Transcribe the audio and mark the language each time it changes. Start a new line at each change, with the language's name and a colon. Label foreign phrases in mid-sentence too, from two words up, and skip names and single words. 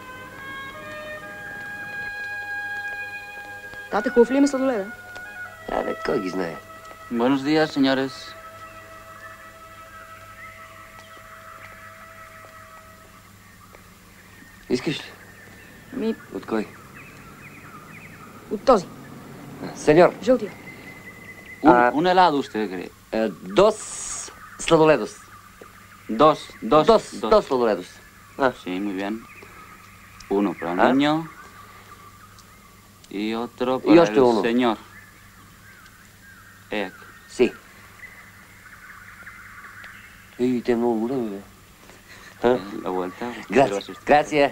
Bulgarian: Тата, хубав ли има сладоледа? Да, бе, Кой ги знае?
Spanish: Buenos días, señores.
Bulgarian: Искаш ли? Ми, От кой? от този.
Spanish: Сеньор.
Bulgarian: Жълтия.
Spanish: Un helado, usted cree. Dos sladoledos. Dos Sladoledos. Sí, muy bien. Uno para el niño y otro para
Bulgarian: oще
Spanish: el uno. señor. Aquí. Sí.
Bulgarian: Ей, те много големи, бе.
Spanish: La vuelta. Gracias.